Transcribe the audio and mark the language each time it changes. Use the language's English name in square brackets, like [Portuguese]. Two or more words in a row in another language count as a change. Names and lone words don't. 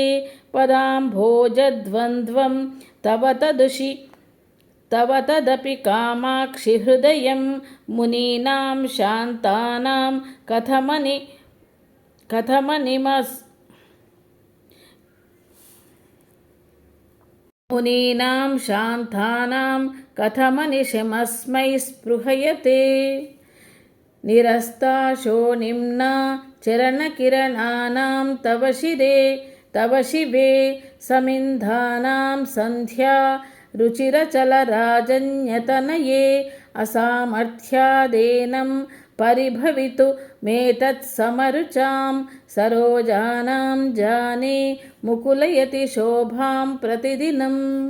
[Sanskrit] పదాంభోజద్వంద్వం తవ తదపి కామాక్షి హృదయం మునీనాం శాంతానాం కథమనిశమస్మై స్పృహయతే. నిరస్తాశో నిమ్నా చరణకిరణానాం తవ శిరే तव शिवे समिन्धानां सन्ध्या रुचिरचलराजन्यतनये असामर्थ्यादेनं परिभवितुमेतत्समरुचां सरोजानां जाने मुकुलयति शोभां प्रतिदिनम्